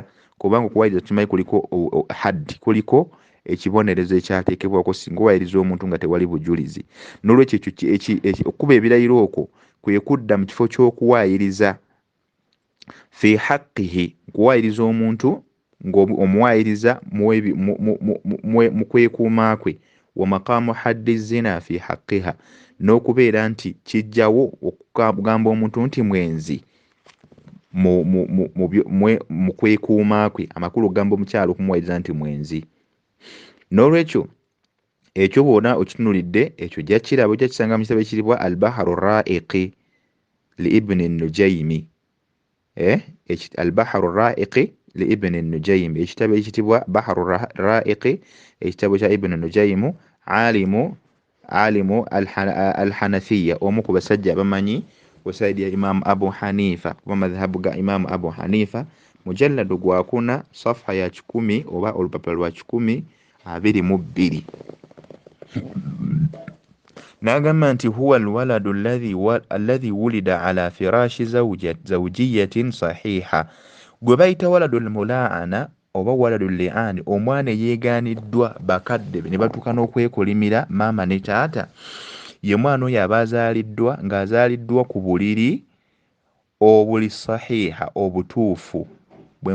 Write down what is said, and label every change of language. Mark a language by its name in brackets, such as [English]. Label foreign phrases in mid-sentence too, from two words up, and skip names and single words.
[Ganda] Kubanga okuwaayiriza tukimanyi kuliko haddi, kuliko ekibonerezo ekyateekebwako singa owaayiriza omuntu nga tewali bujulizi. N'olwekyo okuba ebirayiro okwo kwe kudda mu kifo ky'okuwaayiriza [Arabic] في حقه, [Ganda] kuwaayiriza omuntu ng'omuwaayiriza mu kwekuuma kwe, [Arabic] ومقام حد الزنا في حقها, [Ganda] n'okubeera nti kijjawo okugamba omuntu nti mwenzi mu kwekuuma kwe, amakulu okugamba omukyalo okumuwaayiriza nti mwenzi. N'olwekyo ekyo bwona okitunulidde ekyo jja kiraba, ojja kisanga mu kitabo ekiribwa al-bahru raiqi li ibni nujaymi. Al-bahru raiqi li ibni nujaymi, ekitabo ekitibwa bahru raiqi, ekitabo kya ibni nujaymu, alimu al-hanafiya, omu ku basajja abamanyi kusaidi ya Imam Abu Hanifa kuba madhhabu ga Imam Abu Hanifa mujalladu gwa kuna safha ya 10 oba olupapula lwa 1022 nagamba nti [Arabic] هو الولد الذي ولد على فراش زوجية صحيحة [Ganda] gwe bayita [Arabic] ولد الملاعنة [Ganda] oba [Arabic] ولد اللعان [Ganda] omwana yeeganiddwa bakadde ne batuuka n'okwekolimira maama ne taata ye mwana oyo abazaaliddwa ng'azaaliddwa ku buliri obuli sahiha obutuufu bwe